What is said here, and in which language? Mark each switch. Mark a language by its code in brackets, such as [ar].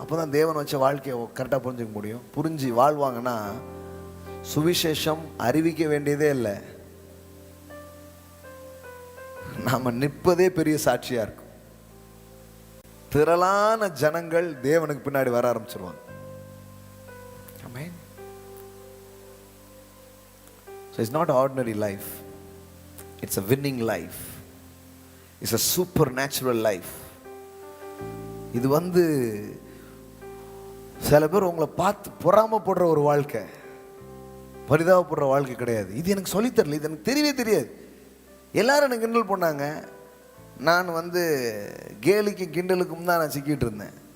[ta] அப்போ தான் தேவன் வச்ச வாழ்க்கையை கரெக்டாக புரிஞ்சுக்க முடியும். புரிஞ்சு வாழ்வாங்கன்னா சுவிசேஷம் அறிவிக்க வேண்டியதே இல்லை, நாம நிற்பதே பெரிய சாட்சியா இருக்கும். திரளான ஜனங்கள் தேவனுக்கு பின்னாடி வர ஆரம்பிச்சிருவாங்க. ஆமென். [en] So it's not ordinary life, it's a winning life, it's a supernatural life. [ta] இது வந்து சில பேர் உங்களை பார்த்து பொறாமப்படுற ஒரு வாழ்க்கை, பரிதாபப்படுற வாழ்க்கை கிடையாது. இது எனக்கு சொல்லித்தரல, இது எனக்கு தெரியவே தெரியாது. எல்லாரும் என்ன கிண்டல் பண்ணாங்க. நான் வந்து கேலிக்கும் கிண்டலுக்கும் தான் நான் சிக்கிட்டு இருந்தேன்.